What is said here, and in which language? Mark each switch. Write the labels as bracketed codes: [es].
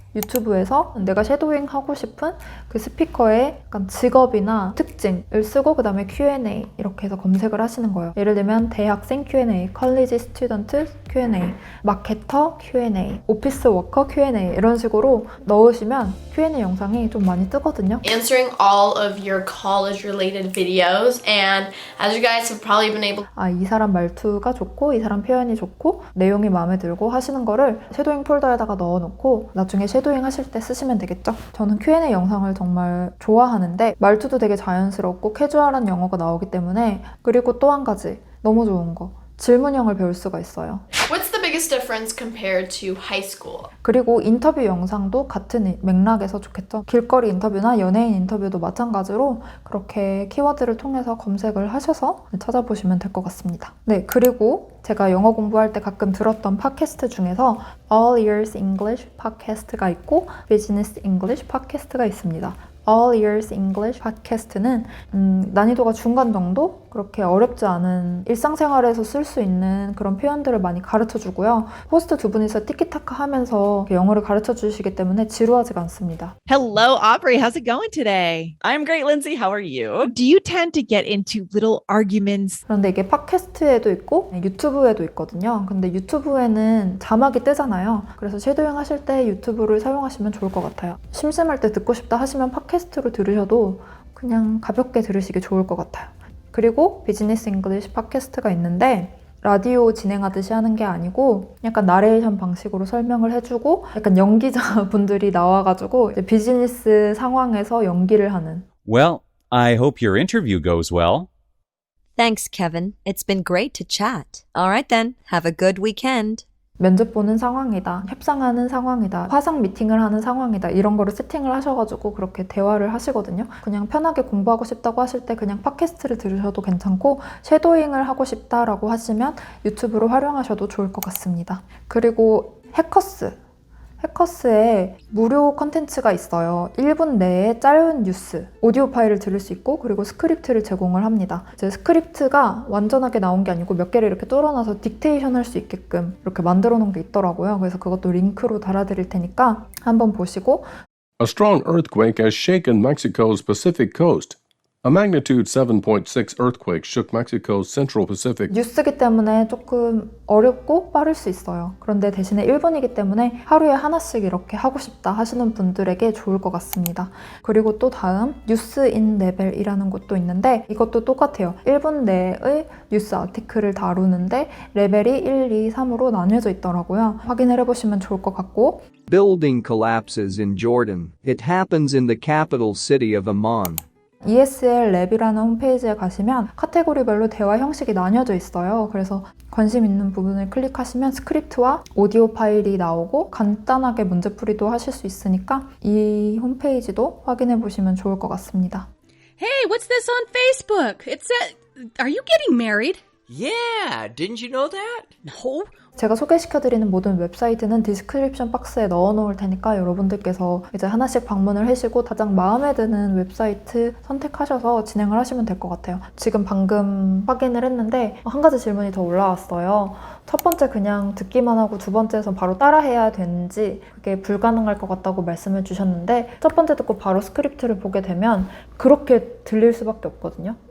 [ko] 유튜브에서 내가 쉐도잉 하고 싶은 그 스피커의 약간 직업이나 특징을 쓰고 그 다음에 Q&A 이렇게 해서 검색을 하시는 거예요. 예를 들면 대학생 Q&A, 컬리지 스튜던트 Q&A, 마케터 Q&A, 오피스 워커 Q&A 이런 식으로 넣으시면 Q&A 영상이 좀 많이 뜨거든요. [en] Answering all of your college related videos, and as you guys have probably been able [ko] 이 사람 말투가 좋고 이 사람 표현이 좋고 내용이 마음에 들고 하시는 거를 쉐도잉 폴더에다가 넣어놓고 나중에 쉐도잉 하실 때 쓰시면 되겠죠? 저는 Q&A 영상을 정말 좋아하는데 말투도 되게 자연스럽고 캐주얼한 영어가 나오기 때문에 그리고 또 한 가지 너무 좋은 거 질문형을 배울 수가 있어요. [en] What's the biggest difference compared to high school? [ko] 그리고 인터뷰 영상도 같은 맥락에서 좋겠죠. 길거리 인터뷰나 연예인 인터뷰도 마찬가지로 그렇게 키워드를 통해서 검색을 하셔서 찾아보시면 될 것 같습니다. 네, 그리고 제가 영어 공부할 때 가끔 들었던 팟캐스트 중에서 All Ears English 팟캐스트가 있고 Business English 팟캐스트가 있습니다. All Ears English 팟캐스트는 난이도가 중간 정도? 그렇게 어렵지 않은 일상생활에서 쓸 수 있는 그런 표현들을 많이 가르쳐주고요. 호스트 두 분이서 티키타카 하면서 영어를 가르쳐주시기 때문에 지루하지가 않습니다. [en] Hello, Aubrey. How's it going today? I'm great, Lindsay. How are you? Do you tend to get into little arguments? [ko] 그런데 이게 팟캐스트에도 있고 유튜브에도 있거든요. 근데 유튜브에는 자막이 뜨잖아요. 그래서 쉐도잉 하실 때 유튜브를 사용하시면 좋을 것 같아요. 심심할 때 듣고 싶다 하시면 팟캐스트로 들으셔도 그냥 가볍게 들으시기 좋을 것 같아요. 그리고 비즈니스 잉글리시 팟캐스트가 있는데 라디오 진행하듯이 하는 게 아니고 약간 나레이션 방식으로 설명을 해주고 약간 연기자분들이 나와가지고 이제 비즈니스 상황에서 연기를 하는. [en] Well, I hope your interview goes well. Thanks, Kevin. It's been great to chat. All right then, have a good weekend. [ko] 면접 보는 상황이다, 협상하는 상황이다, 화상 미팅을 하는 상황이다 이런 거를 세팅을 하셔가지고 그렇게 대화를 하시거든요. 그냥 편하게 공부하고 싶다고 하실 때 그냥 팟캐스트를 들으셔도 괜찮고 쉐도잉을 하고 싶다라고 하시면 유튜브로 활용하셔도 좋을 것 같습니다. 그리고 해커스에 무료 컨텐츠가 있어요. 1분 내에 짧은 뉴스, 오디오 파일을 들을 수 있고 그리고 스크립트를 제공을 합니다. 이제 스크립트가 완전하게 나온 게 아니고 몇 개를 이렇게 뚫어놔서 딕테이션 할 수 있게끔 이렇게 만들어 놓은 게 있더라고요. 그래서 그것도 링크로 달아드릴 테니까 한번 보시고 [en] A strong earthquake has shaken Mexico's Pacific coast. A magnitude 7.6 earthquake shook Mexico's Central Pacific. [ko] 뉴스기 때문에 조금 어렵고 빠를 수 있어요. 그런데 대신에 1분이기 때문에 하루에 하나씩 이렇게 하고 싶다 하시는 분들에게 좋을 것 같습니다. 그리고 또 다음 뉴스인 레벨이라는 것도 있는데 이것도 똑같아요. 1분 내의 뉴스 아티클을 다루는데 레벨이 1, 2, 3으로 나뉘어져 있더라고요. 확인을 해보시면 좋을 것 같고 [en] Building collapses in Jordan. It happens in the capital city of Amman. [ko] ESL 랩이라는 홈페이지에 가시면 카테고리별로 대화 형식이 나뉘어져 있어요. 그래서 관심 있는 부분을 클릭하시면 스크립트와 오디오 파일이 나오고 간단하게 문제풀이도 하실 수 있으니까 이 홈페이지도 확인해 보시면 좋을 것 같습니다. [en] Hey, what's this on Facebook? It said, are you getting married? Yeah, didn't you know that? No. [ko] 제가 소개시켜드리는 모든 웹사이트는 디스크립션 박스에 넣어놓을 테니까 여러분들께서 이제 하나씩 방문을 하시고 가장 마음에 드는 웹사이트 선택하셔서 진행을 하시면 될 것 같아요. 지금 방금 확인을 했는데 한 가지 질문이 더 올라왔어요. 첫 번째 그냥 듣기만 하고 두 번째에서 바로 따라해야 되는지 그게 불가능할 것 같다고 말씀을 주셨는데 첫 번째 듣고 바로 스크립트를 보게 되면 그렇게 들릴 수밖에 없거든요.